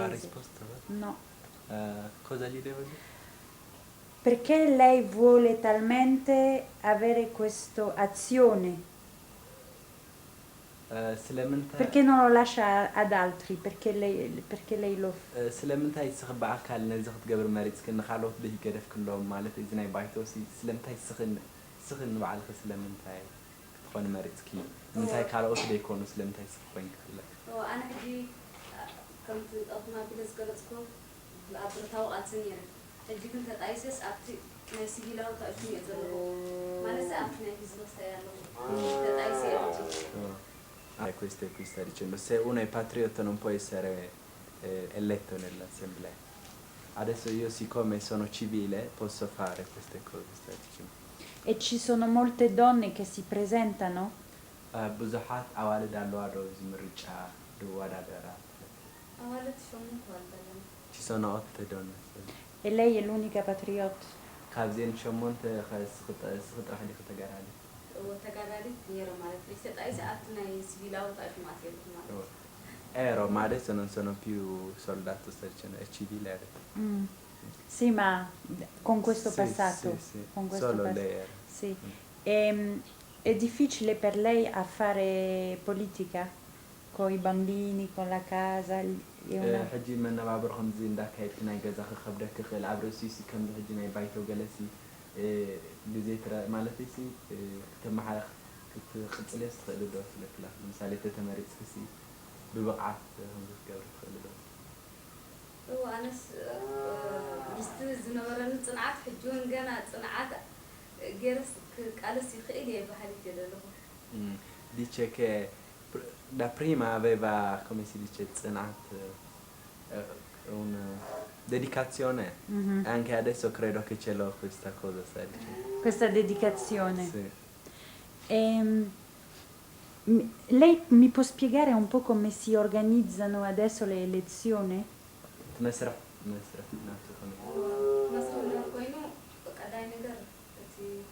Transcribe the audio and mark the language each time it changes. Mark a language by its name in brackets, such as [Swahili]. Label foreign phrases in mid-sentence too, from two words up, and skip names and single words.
[Italian] lo ha risposto. No. Cosa gli devo dire? Perché lei vuole talmente avere questa azione? Perché non lo lascia ad altri? Perché lei lo fa? [Tigrinya] ስለምንታይ ይስኽ በአካል ነዚ ክትገብር መሪፅክ ንካልኦት ዘይገደፍ ክለዎም ማለት እዚ ናይ ባይቶሲ ስለምንታይ ስኽን ንባዕልኺ ስለምንታይ ክትኾን መሪፅኪ ምንታይ ካልኦት ዘይኮኑ ስለምንታይ ስኽ ኮይንክ ክለ ኣነ ሕጂ ከምቲ ጠቕማ ቢለ ዝገለፅኮ ኣብ ብረታዊ ቃልሲ ነይረ ሕጂ ግን ተጣይሰስ ኣብቲ ናይ ሲቪላዊ ታእሹ እየ ዘለዎ ማለት ኣብቲ ናይ ቢዝነስ ታይ ኣለዎ ተጣይሰ [Italian] questo qui sta dicendo, se uno è patriota non può essere eletto nell'assemblea. Adesso io siccome sono civile posso fare queste cose, sta dicendo. E ci sono molte donne che si presentano? [Tigrinya] ብዙሓት ኣዋልድ ኣለዋ ዶ ዝምርጫ ድወዳደራ ኣዋልድ ሸሞንተ ኣለና [Italian] ci sono 8 donne. E lei è l'unica patriota? [Tigrinya] ካብዚአን ሸሞንተ ስኽጥራሕ ዲኺ ተጋዳሊ ተጋዳሊት ነይሮ ማለት ነው ተጣይሰ ኣብቲ ናይ ሲቪላዊ ታእሹ ማእትየልኩ ማለት [Italian] ero ma adesso non sono più soldato, sta dicendo, è civile adesso. Sì, ma con questo Sì, passato? sì. Con questo Solo lei era. Sì. È difficile per lei a fare politica? Con i bambini, con la casa? [Tigrinya] ሕጂ መነባብሮ ከምዚ እንዳካየድክ ናይ ገዛኺ ከብደክ ክኽእል ኣብ ርእሲሲ ከምዚ ሕጂ ናይ ባይቶ ገለሲ ብዘይትረ ማለት ሲ ክትመሓላለኽ ክትቅፅል እየ ትኽእል ዶ ስለክላ ለምሳሌ ተተመሪፅክሲ ብብቕዓት ከምዚ ክትገብር ትኽእል ዶ ኣነስ ምስቲ ዝነበረኒ ፅንዓት ሕጂ እውን ገና ፅንዓት ገይረስ ቃልስ ይኽእል እየ ባህሊት እየ ዘለኹ [Italian] dice che da prima aveva, come si dice, ጽንዓት una dedicazione e anche adesso credo che ce l'ho questa cosa, sta dicendo. Questa dedicazione? Sì. Lei mi può spiegare un po' come si organizzano adesso le elezioni? [Tigrinya] መስረፍ ናቱ መስረፍ ኮይኑ ቀዳይ ነገር እቲ